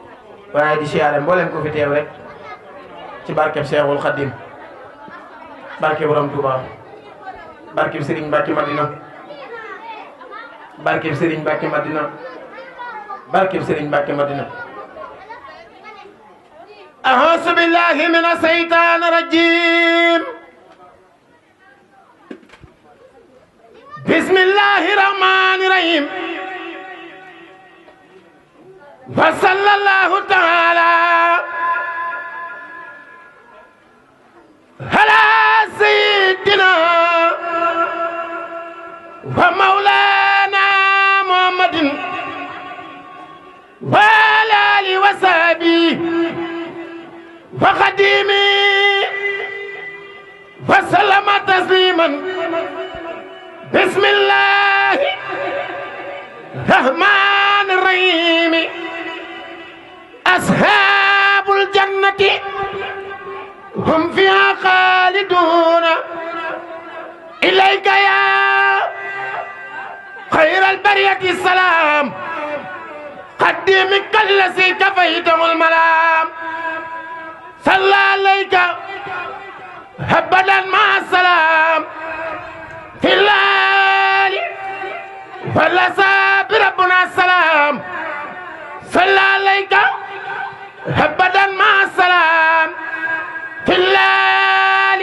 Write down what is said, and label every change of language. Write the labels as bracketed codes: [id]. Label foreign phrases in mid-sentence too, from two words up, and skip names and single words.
[wo] di siyaare mbooleem ko fi teew rek ci barkeb Seexul Xadim barke borom Tuubaa barkeb Sëriñ Mbàkke Madina barkeb Sëriñ Mbàkke Madina barkeb Sëriñ Mbàkke Madina [ar] أعوذ بالله من الشيطان الرجيم بسم الله الرحمن الرحيم وصلى الله تعالى على سيدنا ومولانا محمد وعلى آله وصحبه وخديمه وسلم تسليما بسم الله الرحمن الرحيم أصحاب الجنة هم فيها خالدون إليك يا خير البرية سلام قدمك الذي كفيته الملام صلى عليك أبدا مع السلام في الليل والأصحاب ربنا السلام صلى عليك أبدا مع السلام في الليل